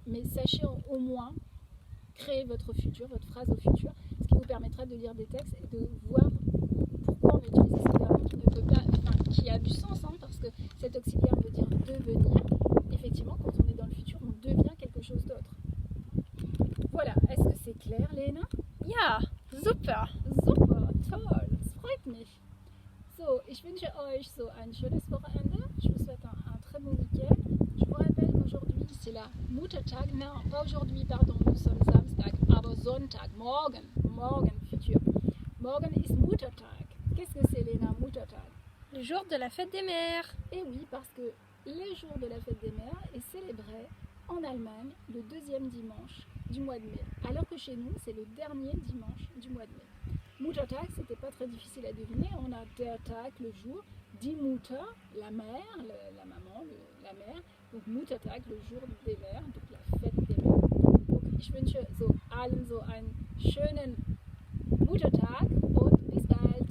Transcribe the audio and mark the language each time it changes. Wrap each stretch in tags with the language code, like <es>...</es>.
<fr>Mais sachez au moins créer votre futur, votre phrase au futur, ce qui vous permettra de lire des textes et de voir pourquoi on utilise ce verbe qui ne peut pas, qui a du sens, hein, parce que cet auxiliaire veut dire devenir. Effectivement, quand on est dans le futur, on devient quelque chose d'autre. Voilà, est-ce que c'est clair, Lena?</fr> <de>Ja, super. Super, toll, es freut mich. So, ich wünsche euch so ein schönes Wochenende.</de> <fr>Je vous souhaite un très bon week-end. Je vous rappelle qu'aujourd'hui, c'est la Muttertag. Non, pas aujourd'hui, pardon, nous sommes</fr> <de>Samstag, aber Sonntag, morgen, morgen,</de> <fr>futur.</fr> <de>Morgen ist Muttertag.</de> <fr>Qu'est-ce que c'est, Lena, Muttertag? Le jour de la fête des mères. Eh oui, parce que le jour de la fête des mères est célébré en Allemagne le deuxième dimanche du mois de mai, alors que chez nous, c'est le dernier dimanche du mois de mai. Muttertag, c'était pas très difficile à deviner. On a der Tag, le jour, die Mutter, la mère, la maman, la mère. Donc Muttertag, le jour des mères, donc la fête des mères.</fr> <de>Donc ich wünsche so allen so einen schönen Muttertag und bis bald.</de>